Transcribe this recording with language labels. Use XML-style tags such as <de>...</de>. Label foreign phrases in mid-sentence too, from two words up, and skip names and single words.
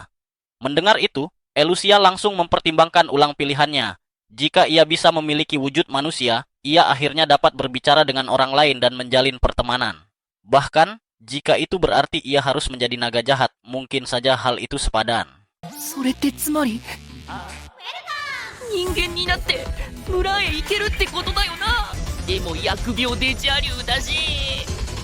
<id>Mendengar itu, Elusia langsung mempertimbangkan ulang pilihannya. Jika ia bisa memiliki wujud manusia, ia akhirnya dapat berbicara dengan orang lain dan menjalin pertemanan. Bahkan, jika itu berarti ia harus menjadi naga jahat, mungkin saja hal itu sepadan.</id> <ja>それってつまり人間になって村へ行けるってことだよな。でも疫病デジャリューだし</ja>